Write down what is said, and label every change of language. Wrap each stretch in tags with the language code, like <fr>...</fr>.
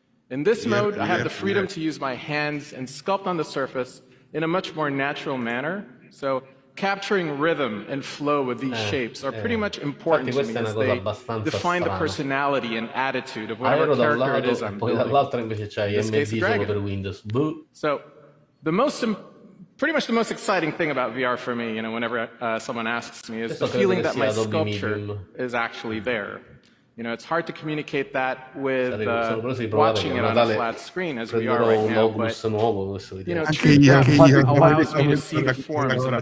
<en>In this mode, I have the freedom to use my hands and sculpt on the surface in a much more natural manner. So capturing rhythm and flow with these shapes are pretty much important to me as they define the personality and attitude of whatever character it is I'm</en> <it>poi</it> <en>building.</en> <it>dall'altra invece c'hai MD solo per Windows.</it> <en>So pretty much the most exciting thing about VR for me, you know, whenever someone asks me, is the feeling that my sculpture is actually there. You know, it's hard to communicate that with watching it on a flat screen as we are right now, but, you know, allows me to see the forms in a</en>